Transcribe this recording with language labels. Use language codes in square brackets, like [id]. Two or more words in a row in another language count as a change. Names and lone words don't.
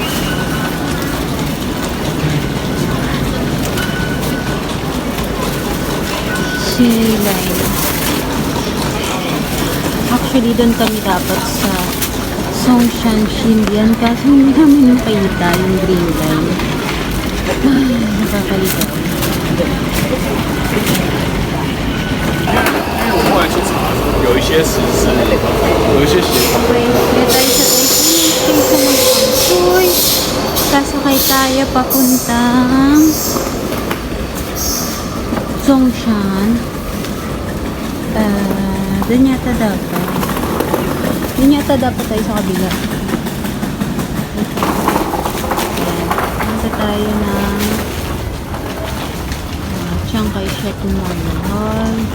[tl] Line. Actually, doon kami dapat sa Songshan Xindian kasi hindi namin nakita yung [en] green line. [tl] Nakakaligaw. [zh] 我后来去查，有一些实施，有一些协同。 [tl] Okay, kaya tayo sa station ng Tamsui. Sasakay tayo papuntang Songshan. Doon yata dapat. Doon yata dapat tayo sa kabila. Punta tayo ng Chiang Kai-shek Memorial.